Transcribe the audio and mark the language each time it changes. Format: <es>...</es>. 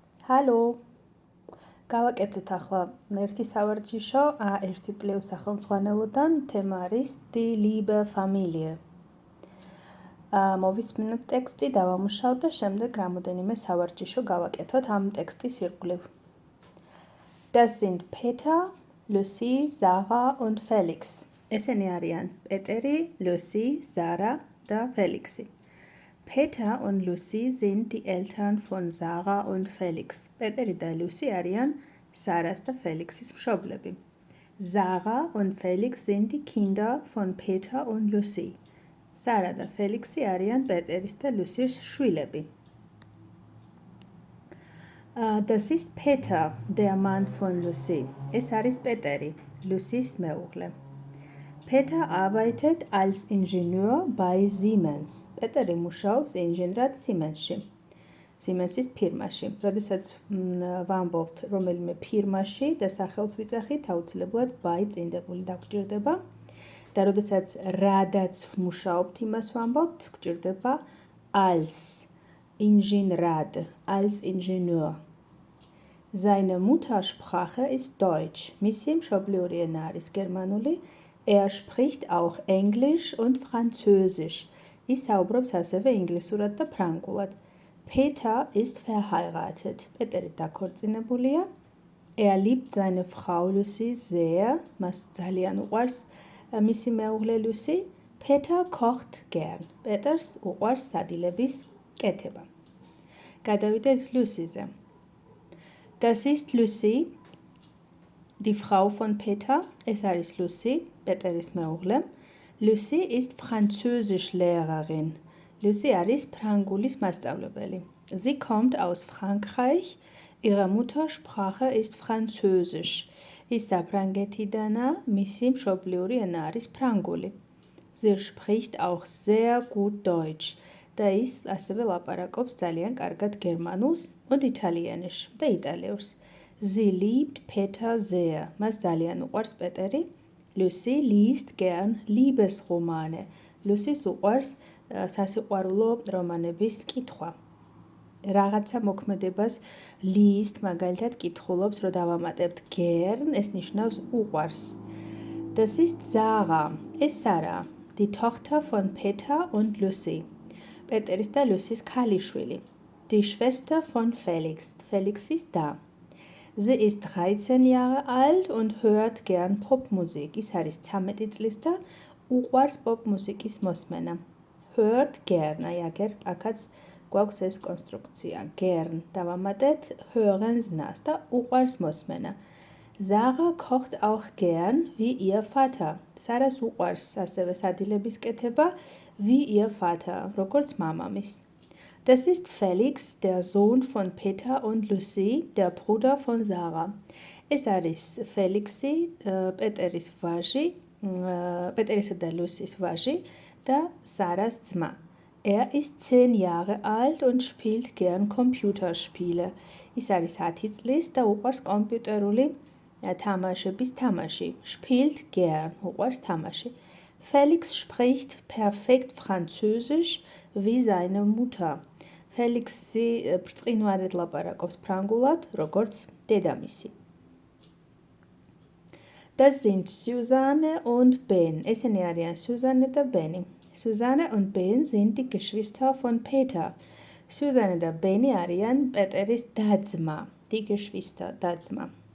<ka>ჰალო, გავაკეთოთ ახლა ერთი სავარჯიშო A1+ სახელმძღვანელოდან, თემა არის</ka> <de>Die liebe Familie.</de> <ka>მოვისმინოთ ტექსტი, დავამუშავოთ და შემდეგ რამოდენიმე სავარჯიშო გავაკეთოთ ამ ტექსტის ირგვლივ.</ka> <de>Das sind Peter, Lucie, Sarah und Felix.</de> <ka>ესენი არიან პეტერი, Lucy, Sarah და Felixi.</ka> <de>Peter und Lucy sind die Eltern von Sarah und Felix.</de> <ka>Peteri და Lucy არიან Sarahs და Felixis მშობლები.</ka> <de>Sarah und Felix sind die Kinder von Peter und Lucy.</de> <ka>Sarah და Felixi არიან პეტერის და Lucys შვილები.</ka> <de>Das ist Peter, der Mann von Lucy.</de> <ka>Es არის პეტერი, Lucys მეუღლე.</ka> <de>Peter arbeitet als Ingenieur bei Siemens.</de> <ka>Peteri მუშაობს ინჟინრად Siemens-ში. Siemens-ის ფირმაში. როდესაც ვამბობთ რომელიმე ფირმაში და სახელს ვიძახით, აუცილებლად by წინდებული დაგჭირდება. და როდესაც რადაც მუშაობთ, იმას ვამბობთ, გჭირდება als Ingenieurrad, als Ingenieur.</ka> <de>Seine Muttersprache ist Deutsch.</de> <ka>მისი მშობლიური ენა არის გერმანული.</ka> <de>Spricht auch Englisch und Französisch.</de> <ka>ის საუბრობს ასევე ინგლისურად და ფრანგულად.</ka> <de>Peter ist verheiratet.</de> <ka>პეტერი დაქორწინებულია.</ka> <de>Liebt seine Frau Lucy sehr.</de> <ka>მას ძალიან უყვარს მისი მეუღლე Lucy.</ka> <de>Peter kocht gern.</de> <ka>პეტერს უყვარს სადილების კეთება. გადავიდეთ Lucy-ზე.</ka> <de>Das ist Lucy. Die Frau von Peter, es</de> <ka>არის Lucy, პეტერის მეუღლე.</ka> <de>Lucy ist Französischlehrerin.</de> <ka>Lucy არის ფრანგულის მასწავლებელი.</ka> <de>Sie kommt aus Frankreich. Ihre Muttersprache ist Französisch.</de> <ka>ის საფრანგეთიდანაა, მისი მშობლიური ენა არის ფრანგული.</ka> <de>Sie spricht auch sehr gut Deutsch.</de> <ka>და ის ასევე ლაპარაკობს ძალიან კარგად გერმანულს und იტალიანურს და იტალიურს.</ka> <de>Sie liebt Peter sehr.</de> <ka>მას ძალიან უყვარს პეტერი.</ka> <de>Lucy liest gern Liebesromane.</de> <ka>Lucy-ს უყვარს სასიყვარულო რომანების კითხვა. რაღაცა მოქმედებას liest მაგალითად კითხულობს, რომ დავამატებთ gern, ეს ნიშნავს უყვარს.</ka> <de>Das ist Sarah. ეს Sarah, die Tochter von Peter und Lucy.</de> <ka>პეტერის და Lucys ქალიშვილი.</ka> <de>Die Schwester von Felix.</de> <ka>Felixis და.</ka> <de>Sie ist 13 Jahre alt und hört gern Popmusik.</de> <ka>ის არის 13 წლის და უყვარს პოპმუსიკის მოსმენა.</ka> <de>Hört gern.</de> <ka>აი აგერ აქაც გვაქვს ეს კონსტრუქცია. Gern. დავამატეთ hören nas და უყვარს მოსმენა.</ka> <de>Sarah kocht auch gern wie ihr Vater.</de> <ka>Sarahs უყვარს ასევე სადილების კეთება</ka> <de>wie ihr Vater,</de> <ka>როგორც მამამის.</ka> <de>Das ist Felix, der Sohn von Peter und Lucy, der Bruder von Sarah.</de> <ka>Es არის Felixi, პეტერის ვაჟი, პეტერისა და Lucys ვაჟი და Sarahs ძმა.</ka> <de>Ist 10 Jahre alt und spielt gern Computerspiele.</de> <ka>ის არის 10 წლის და უყვარს კომპიუტერული თამაშების თამაში.</ka> <de>Spielt gern,</de> <ka>უყვარს თამაში.</ka> <de>Felix spricht perfekt Französisch wie seine Mutter.</de> <ka>Felixi ბრწყინვალედ ლაპარაკობს ფრანგულად, როგორც დედამისი.</ka> <de>Das sind Susanne und Ben.</de> <ka>ესენი არიან Susanne და Beni.</ka> <de>Susanne und Ben sind die Geschwister von Peter.</de> <ka>Susanne და Beni არიან პეტერის და-ძმა,</ka> <de>die Geschwister,</de> <ka>და-ძმა.</ka>